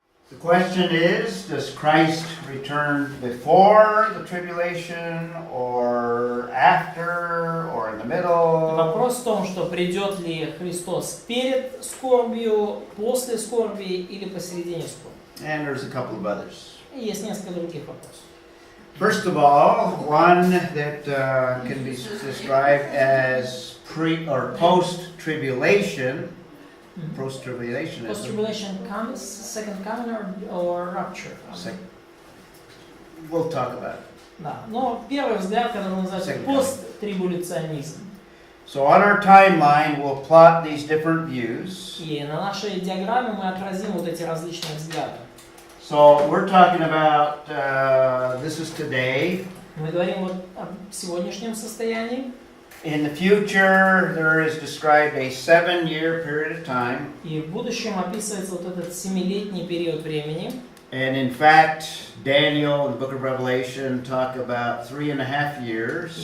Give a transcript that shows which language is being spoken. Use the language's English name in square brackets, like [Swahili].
[English] The question is, does Christ return before the tribulation, or after, or in the middle? [Russian] Вопрос в том, что придет ли Христос перед скорбью, после скорби или посередине скорби. [English] And there's a couple of others. [Russian] И есть несколько других вопросов. [English] First of all, one that can be described as pre or post-tribulation. Post-tribulationism. Post-tribulation comes, second coming or rapture. We'll talk about it. [Russian] Да, но первый взгляд, который называется посттрибуляционизм. [English] So on our timeline, we'll plot these different views. [Russian] И на нашей диаграмме мы отразим вот эти различные взгляды. [English] So we're talking about this is today. [Russian] Мы говорим вот о сегодняшнем состоянии. [English] In the future, there is described a 7-year period of time. [Russian] И в будущем описывается вот этот 7-летний период времени. [English] And in fact, Daniel in the book of Revelation talk about 3.5 years.